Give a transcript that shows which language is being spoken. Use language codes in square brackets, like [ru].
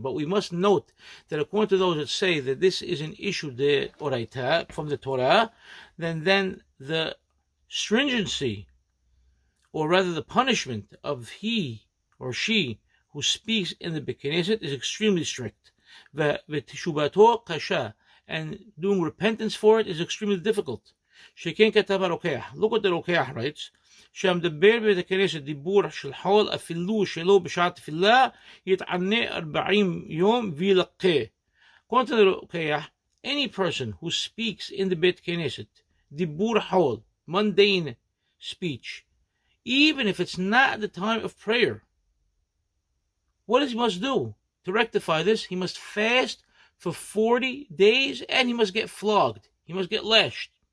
[en] But we must note that according to those that say that this is an issue the Oraita from the Torah, then the stringency, or rather the punishment of he or she who speaks in the Beit Knesset is extremely strict. [he] V'teshubato kasha, [en] and doing repentance for it is extremely difficult. [he] Sheken katav HaRokeach. [en] Look what the Rokeach writes. [he] שהמדבר בבית הכנסת דיבור של חול אפילו שלא בשעת תפילה יתענה 40 יום וילקה. [en] According to the Rokeach, any person who speaks in the Beit Knesset, dibur hol, mundane speech, even if it's not at the time of prayer, what does he must do? To rectify this, he must fast for 40 days and he must get flogged. He must get lashed.